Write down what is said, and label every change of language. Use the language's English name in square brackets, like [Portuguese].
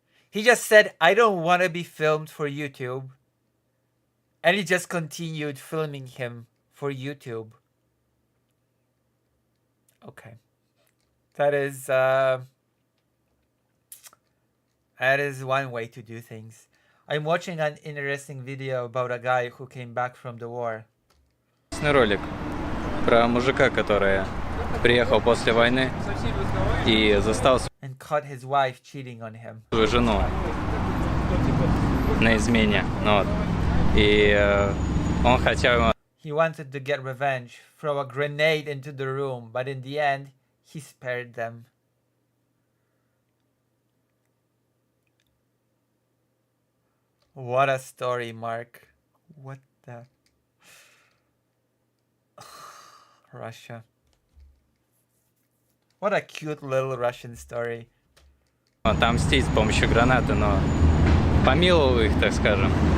[English] He just said, I don't want to be filmed for YouTube. And he just continued filming him for YouTube. Okay. That is one way to do things. I'm watching an interesting video about a guy who came back from the war. [Russian] Ролик про мужика, который приехал после войны и застал [English] And caught his wife cheating on him. [Russian] свою жену на измене. Вот. И он хотел... [English] He wanted to get revenge, throw a grenade into the room, but in the end, he spared them. What a story, Mark. What the... Russia. What a cute little Russian story. [Russian] Отомстить с помощью гранаты, но помиловал их, так скажем.